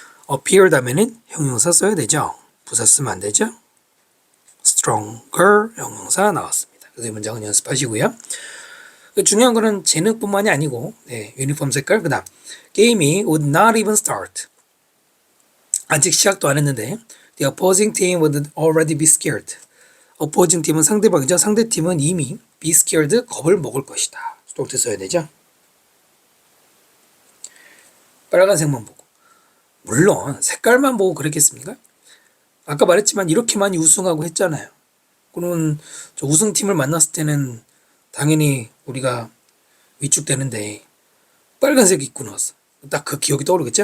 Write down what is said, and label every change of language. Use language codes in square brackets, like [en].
[ko] appear 다음에는 형용사 써야 되죠. 부사 쓰면 안 되죠. stronger 형용사 나왔습니다. 그래서 이 문장은 연습하시고요. 중요한 거는 재능뿐만이 아니고 유니폼 색깔 그 다음 게임이 [en] would not even start. [ko] 아직 시작도 안 했는데 [en] the opposing team would already be scared. [ko] opposing 팀은 상대방이죠. 상대팀은 이미 [en] be scared [ko] 겁을 먹을 것이다. 수동태 써야 되죠. 빨간색만 보고 물론 색깔만 보고 그랬겠습니까? 아까 말했지만 이렇게 많이 우승하고 했잖아요. 그러면 저 우승팀을 만났을 때는 당연히 우리가 위축되는데 빨간색 입고 나왔어. 딱 그 기억이 떠오르겠죠?